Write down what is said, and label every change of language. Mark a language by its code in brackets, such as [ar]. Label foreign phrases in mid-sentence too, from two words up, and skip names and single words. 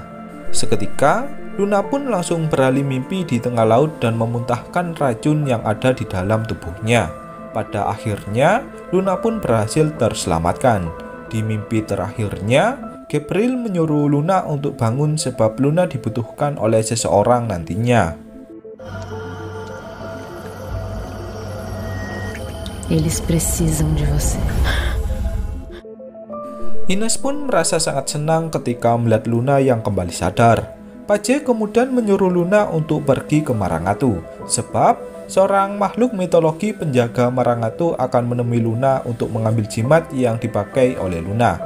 [id] Seketika, Luna pun langsung beralih mimpi di tengah laut dan memuntahkan racun yang ada di dalam tubuhnya. Pada akhirnya, Luna pun berhasil terselamatkan. Di mimpi terakhirnya, Gabriel menyuruh Luna untuk bangun sebab Luna dibutuhkan oleh seseorang nantinya. [pt] Eles precisam de você. [id] Ines pun merasa sangat senang ketika melihat Luna yang kembali sadar. Pace kemudian menyuruh Luna untuk pergi ke Marangatu, sebab seorang makhluk mitologi penjaga Marangatu akan menemui Luna untuk mengambil jimat yang dipakai oleh Luna.